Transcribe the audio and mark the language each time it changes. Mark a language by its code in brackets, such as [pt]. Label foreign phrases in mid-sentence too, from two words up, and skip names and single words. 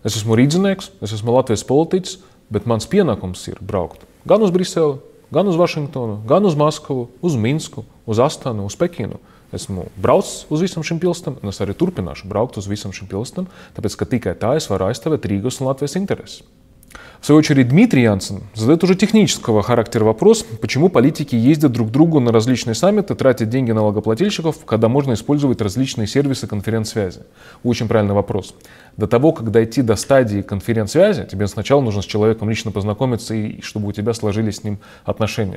[lv] Es esmu rīdzinieks, es esmu Latvijas politiķis, bet mans pienākums ir braukt gan uz Briseli, gan uz Vašingtonu, gan uz Maskavu, uz Minsku, uz Astanu, uz Pekinu. Esmu braucis uz visam šim pilsētam, un es arī turpināšu braukt uz visam šim pilsētam, tāpēc, ka tikai tā es varu aizstāvēt Рīgas un Латвijas интересы. [ru] В свою очередь, Дмитрий Янсен задает уже технического характера вопрос, почему политики ездят друг к другу на различные саммиты, тратят деньги налогоплательщиков, когда можно использовать различные сервисы конференц-связи. Очень правильный вопрос. До того, как дойти до стадии конференц-связи, тебе сначала нужно с человеком лично познакомиться, и чтобы у тебя сложились с ним отношения.